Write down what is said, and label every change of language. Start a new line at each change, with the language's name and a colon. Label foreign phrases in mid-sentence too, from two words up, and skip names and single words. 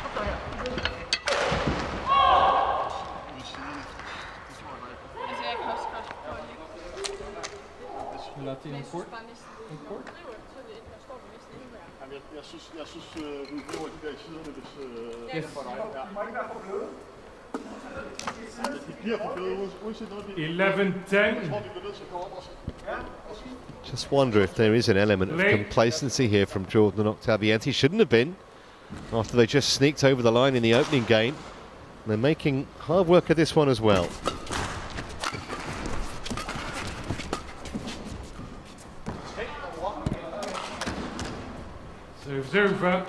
Danish: Jeg synes, hun bruger de der i siderne, hvis for dig. De bliver for bløde, uanset noget. 11-10.
English: Just wonder if there is an element of complacency here from Jordan and Oktavianti. Shouldn't have been, after they just sneaked over the line in the opening game. They're making hard work of this one as well. Serves over.